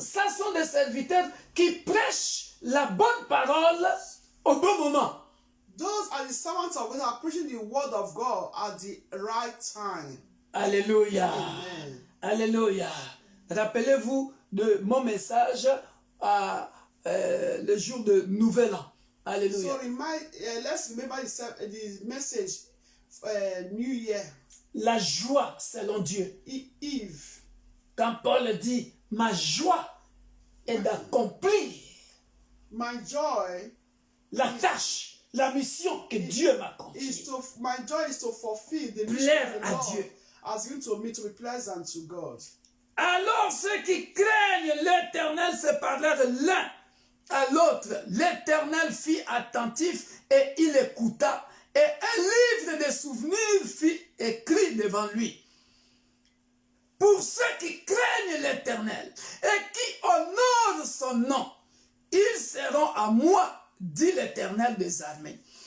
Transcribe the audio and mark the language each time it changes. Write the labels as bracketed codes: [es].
[fr] Ça sont des serviteurs qui prêchent la bonne parole au bon moment. [en] Those are the servants of God who are preaching the word of God at the right time. [fr] Alléluia. Amen. Alléluia. Rappelez-vous de mon message le jour de Nouvel An. Alléluia. [en] So let's remember the message, New Year. [fr] La joie selon Dieu. [en] Eve. [fr] Quand Paul dit, ma joie est d'accomplir [en] My joy [fr] la tâche, la mission que Dieu m'a confiée. [en] my joy is to fulfill the mission [fr] Plaire [en] the [fr] à [en] Lord [fr] Dieu. [en] has given to me to be pleasant to God. [fr] Alors ceux qui craignent l'Éternel se parlèrent l'un à l'autre. L'Éternel fit attentif et il écouta. Et un livre de souvenirs fut écrit devant lui. Pour ceux qui craignent l'Éternel et qui honorent son nom, ils seront à moi, dit l'Éternel des armées.